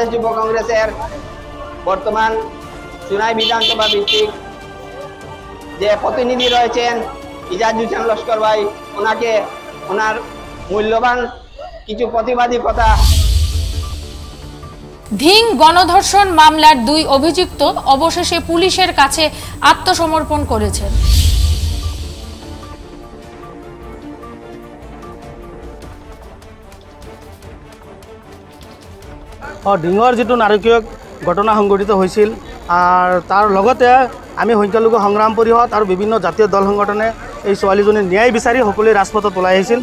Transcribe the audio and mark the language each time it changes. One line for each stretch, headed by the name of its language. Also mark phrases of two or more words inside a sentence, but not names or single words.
Bangla: যুব কংগ্রেসের বর্তমান সোনাই বিধানসভা ভিত্তিক যে প্রতিনিধি রয়েছেন ইজাজ হোসেন লস্কর ভাই, ওনাকে ওনার মূল্যবান কিছু প্রতিবাদী কথা। ধিং গণধর্ষণ মামলার 2 অভিযুক্ত অবশেষে পুলিশের কাছে আত্মসমর্পণ করেছেন।
Assamese: ডিঙৰ যিটো নাৰকীয় ঘটনা সংঘটিত হৈছিল আৰু তাৰ লগতে আমি সংখ্যালঘু সংগ্ৰাম পৰিষদ আৰু বিভিন্ন জাতীয় দল সংগঠনে এই ছোৱালীজনীৰ ন্যায় বিচাৰি সকলোৱে ৰাজপথত ওলাই আহিছিল।